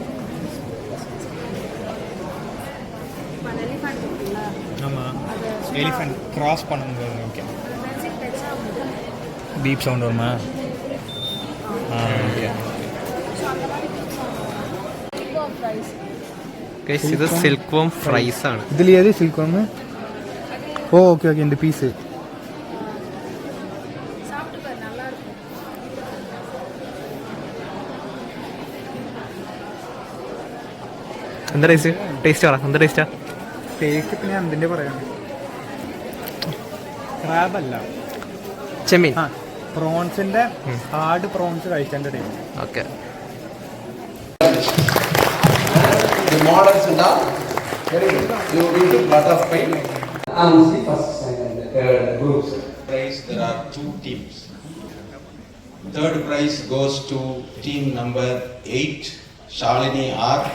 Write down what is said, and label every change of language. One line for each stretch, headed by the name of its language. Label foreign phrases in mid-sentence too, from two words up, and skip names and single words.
Tamil: இப்போ அந்த எலிஃபென்ட் இருக்குல்ல, ஆமாம், எலிஃபென்ட் கிராஸ் பண்ணும்போது
English: okay
Tamil: ஃபென்சிங் டச் ஆகும்போது பீப் சவுண்ட் வருமா? ஓகே.
English: so
Tamil: அந்த மாதிரி இப்போ ப்ரைஸ்
Malayalam: ഗൈസ് ഇത് സിൽക്ക് വോം ഫ്രൈസ് ആണ്. ഇതിൽ ഏത് സിൽക്ക് വന്ന്? ഓക്കെ ഓക്കെ, இந்த പീസ്
Tamil: சாப்பிட்டு பாரு, நல்லா இருக்கும்.
Malayalam: എന്താ ടേസ്റ്റ് പറ, എന്താ ടേസ്റ്റാ? ടേസ്റ്റ് പിന്നെ എന്തിൻ്റെ പറയാം, ക്രാബല്ല, ചെമ്മീൻ. പ്രോൺസിൻ്റെ ഹാർഡ് പ്രോൺസ് കഴിച്ചതിൻ്റെ ടേസ്റ്റ്. ഓക്കെ.
English: The models and all. Very good. You will do lot of pain. See first, second, third groups. Prize, there are 2 teams. Third prize goes to team number 8, Shalini R.